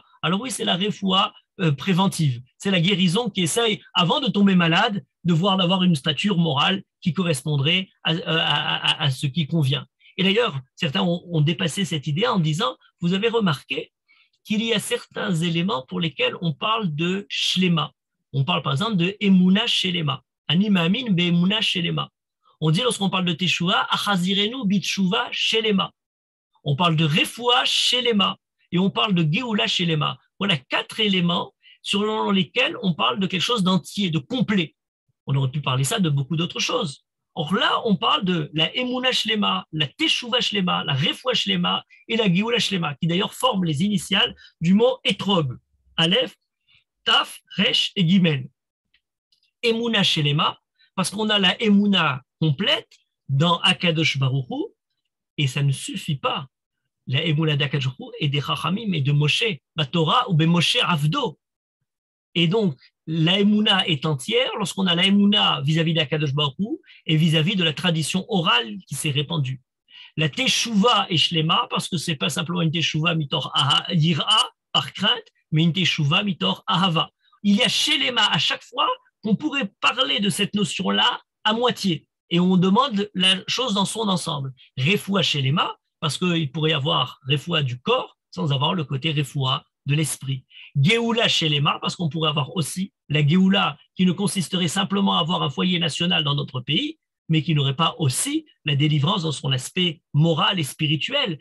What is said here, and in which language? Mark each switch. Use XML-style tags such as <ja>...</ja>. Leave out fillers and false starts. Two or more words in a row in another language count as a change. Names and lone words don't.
<fr>Alors oui, c'est la refoua préventive. C'est la guérison qui essaye, avant de tomber malade, d'avoir une stature morale qui correspondrait à ce qui convient. Et d'ailleurs, certains ont dépassé cette idée en disant, vous avez remarqué qu'il y a certains éléments pour lesquels on parle de shlema. On parle par exemple de</fr> <he>אמונה שלמה. אני מאמין באמונה שלמה.</he> <fr>On dit lorsqu'on parle de Teshuvah,</fr> <he>החזירנו בתשובה שלמה.</he> <fr>On parle de</fr> <he>רפואה שלמה</he> <fr>et on parle de</fr> <he>גאולה שלמה.</he> <fr>Voilà 4 éléments selon lesquels on parle de quelque chose d'entier, de complet. On aurait pu parler ça de beaucoup d'autres choses. Or là, on parle de la</fr> <he>אמונה שלמה,</he> <fr>la</fr> <he>תשובה שלמה,</he> <fr>la</fr> <he>רפואה שלמה</he> <fr>et la</fr> <he>גאולה שלמה,</he> <fr>qui d'ailleurs forment les initiales du mot etrog, Aleph, Taf, Resh et Gimel.</fr> <he>אמונה שלמה,</he> <fr>parce qu'on a la emuna complète dans</fr> <he>הקדוש ברוך הוא,</he> <fr>et ça ne suffit pas. La emuna d'</fr> <he>הקדוש ברוך הוא</he> <fr>et des Chachamim et de Moshe, la Torah</fr> <he>ובמשה עבדו.</he> <fr>Et donc, la emuna est entière lorsqu'on a la emuna vis-à-vis d'</fr> <he>הקדוש ברוך הוא</he> <fr>et vis-à-vis de la tradition orale qui s'est répandue. La teshuva est shlema parce que c'est pas simplement une</fr> <he>תשובה מתוך יראה,</he> <fr>par crainte, mais une</fr> <he>תשובה מתוך אהבה.</he> <fr>Il y a shlema à chaque fois qu'on pourrait parler de cette notion-là à moitié. Et on demande la chose dans son ensemble.</fr> <he>רפואה שלמה,</he> <fr>parce qu'il pourrait y avoir refoua du corps sans avoir le côté refoua de l'esprit.</fr> <he>גאולה שלמה,</he> <fr>parce qu'on pourrait avoir aussi la Geoula qui ne consisterait simplement à avoir un foyer national dans notre pays, mais qui n'aurait pas aussi la délivrance dans son aspect moral et spirituel.</fr>